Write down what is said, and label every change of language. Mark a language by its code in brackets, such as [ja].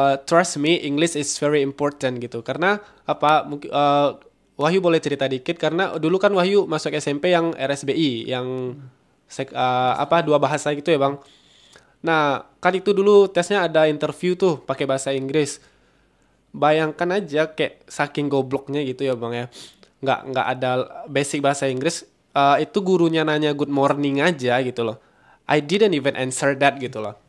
[en] Trust me, English is very important gitu. [id] Karena apa? Wahyu boleh cerita dikit karena dulu kan Wahyu masuk SMP yang RSBI yang 2 bahasa gitu ya, Bang. Nah, kan itu dulu tesnya ada interview tuh pakai bahasa Inggris. Bayangkan aja kayak saking gobloknya gitu ya, Bang ya. Nggak ada basic bahasa Inggris. Itu gurunya nanya [en] good morning [id] aja gitu loh. [en] I didn't even answer that gitu loh.